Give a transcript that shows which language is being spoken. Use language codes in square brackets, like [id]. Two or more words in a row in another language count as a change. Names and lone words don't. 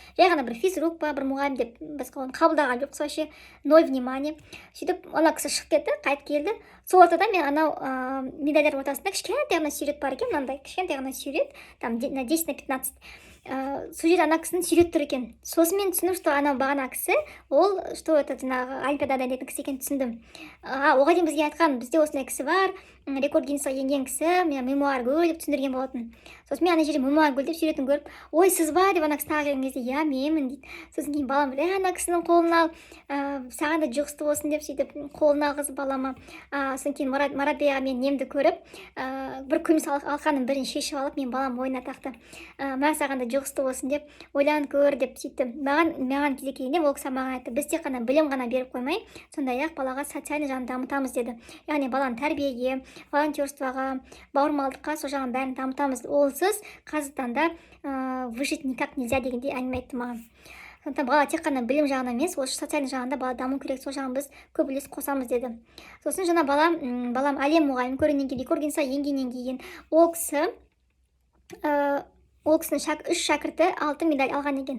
[kk] Жай ғана бір физрук па, бір мұғалім деп біз оны қабылдаған жоқпыз, [ru] вообще 0 внимание. [kk] Сөйтіп, ана кісі шығып кетті, қайтып келді. Сол ортада мен анау медальдар ортасында кішкентай ғана сурет бар екен, мынандай кішкентай ғана сурет, [ru] там на 10-15. [kk] сол жерде ана кісіні сүйреп тұр екен. Сосын мен түсіндім, что анау бағана кісі ол [ru] что это [kk] жаңағы олимпиадада ойнайтын кісі екенін түсіндім. Оған дейін бізге айтқан, бізде осындай кісі бар, рекорд гиннесқа енген кісі, мен мемуар гүл деп түсіндірген болатын. Сосын мен ана жерде мемуар гүл деп суретін көріп, ой сіз ба деп ана кісі тағы келген кезде, иә менмін дейді. Сосын кейін балам ана кісінің қолын ал, саған да жұғысты болсын деп сөйтіп қолын алғызып балама. Сосын кейін Марат бей аға мен немді көріп, бір күміс алқаның бірін шешіп алып, мен балам ойына тақты. Мә саған да жұғысты болсын деп ойланып көр деп сөйтті. Маған кезек келгенде ол кісі маған айтты, біз тек қана білім ғана беріп қоймай, сондай-ақ балаға социальный жағын дамытамыз деді. Яғни баланы тәрбиеге, волонтерствоға, бауырмалдыққа сол жағын бәрін дамытамыз. Олсыз қазіргі таңда [ru] выжить никак нельзя [kk] дегендей әңгіме айтты маған. Сондықтан бала тек қана білім жағынан емес, осы социальный жағында бала даму керек, сол жағын біз көп үлес қосамыз деді. Сосын жаңа балам әлем мұғалім көргеннен кейін, рекорд гиннесқа енгеннен кейін ол кісінің 3 шәкірті алтын медаль алған екен.